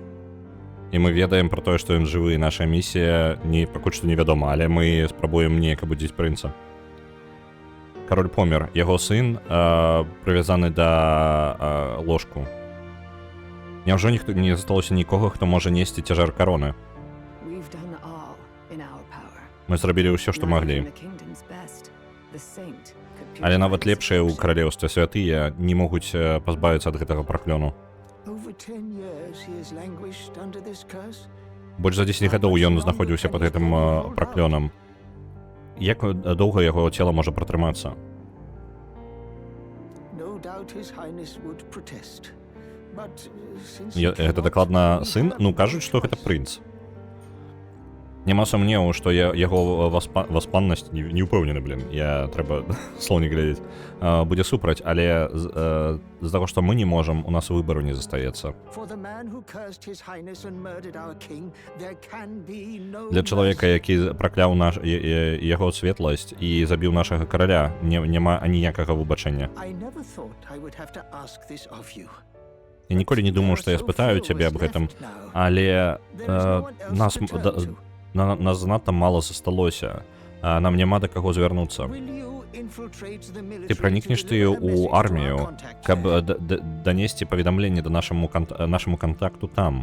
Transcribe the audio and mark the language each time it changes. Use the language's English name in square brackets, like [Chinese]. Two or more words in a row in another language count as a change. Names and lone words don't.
[Belarusian] І мы ведаем пра тое, што ён жывы. Наша місія пакуль што невядома, але мы спрабуем неяк абудзіць прынца. Кароль помер. Яго сын прывязаны да ложку. Няўжо ніхто не засталося нікога, хто можа несці цяжар кароны? [English] We've done all in our power. [Belarusian] Мы зрабілі ўсё, што [English] Not even [Belarusian] маглі. [English] the kingdom's best. The saint could [Belarusian] Але [English] purify [Belarusian] нават [English] the [Belarusian] лепшыя ў [English] situation. [Belarusian] каралеўстве святыя не могуць пазбавіцца ад гэтага праклёну. [English] Over 10 years he has languished under this curse. [Belarusian] Больш за 10 гадоў ён знаходзіўся пад гэтым праклёнам. Як доўга яго цела можа пратрымацца? [English] No doubt his highness would protest. But since [Belarusian] Гэта дакладна сын? Ну, кажуць, што гэта прынц. Няма сумневу, што яго васпаннасць не ўпэўнены, блин. Трэба слоўнік глядзець. Будзе супраць, але з-за таго, што мы не можам, у нас выбару не застаецца. [English] for the man who cursed his highness and murdered our king, there can be no [Belarusian] Для чалавека, які пракляў яго светласць і забіў нашага караля, няма аніякага выбачэння. I never thought I would have to ask this of you. Я ніколі не думаў, што я спытаю цябе аб гэтым, але нас занадта мала засталося. Нам няма да каго звярнуцца. Ты пранікнеш ты ў армію, каб данесці паведамленне да нашаму кантакту там.